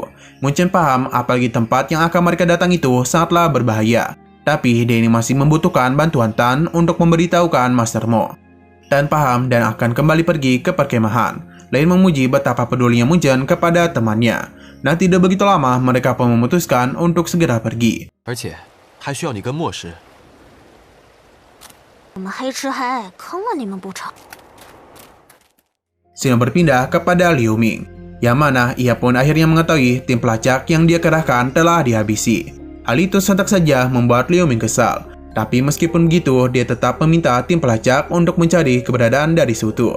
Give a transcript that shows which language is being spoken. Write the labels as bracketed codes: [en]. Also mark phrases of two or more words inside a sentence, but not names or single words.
[id] Munchen paham apalagi tempat yang akan mereka datang itu sangatlah berbahaya. Tapi dia ini masih membutuhkan bantuan Tan untuk memberitahukan Master Mo. Tan paham dan akan kembali pergi ke perkemahan. Lain memuji betapa pedulinya Munchen kepada temannya. Nah tidak begitu lama mereka pun memutuskan untuk segera pergi. [zh] 而且还需要你跟墨师。我们黑吃黑，坑了你们不成？ [id] Sino berpindah kepada Liu Ming, yang mana ia pun akhirnya mengetahui tim pelacak yang dia kerahkan telah dihabisi. Hal itu sontak saja membuat Liu Ming kesal. Tapi meskipun begitu, dia tetap meminta tim pelacak untuk mencari keberadaan dari Su Tu.